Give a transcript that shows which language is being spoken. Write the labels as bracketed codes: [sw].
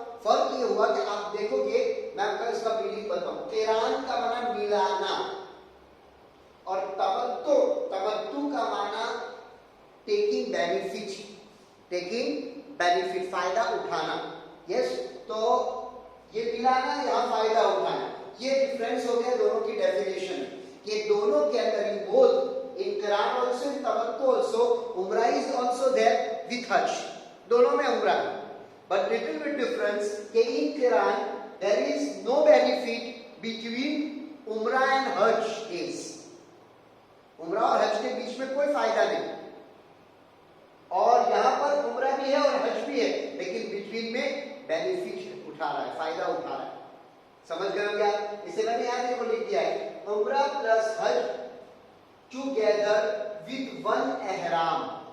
[hi] फर्क ये हुआ कि आप देखोगे, मैं आपको इसका मीनिंग बताऊं, किरान का माना मिलाना और तमत्तु, तमत्तु का माना टेकिंग बेनिफिट, टेकिंग बेनिफिट, फायदा उठाना। यस, तो ये मिलाना, यहां फायदा उठाना, ये डिफरेंस हो गया दोनों की डेफिनेशन कि दोनों के अंदर in both, [en] in Quran also, in Tamattu also, Umrah is also there with Hajj. [hi] दोनों में उम्रा है, [en] but little bit difference कि in Quran there is no benefit between Umrah and Hajj is. [hi] उम्रा और हज के बीच में कोई फायदा नहीं, और यहाँ पर उम्रा भी है और हज भी है, लेकिन बिटवीन में बेनिफिट उठा रहा है, फायदा उठा रहा है। समझ गए हो क्या? इसे मैंने यहाँ देखो लिख दिया है, उम्रा प्लस हज टुगेदर विद वन एहराम।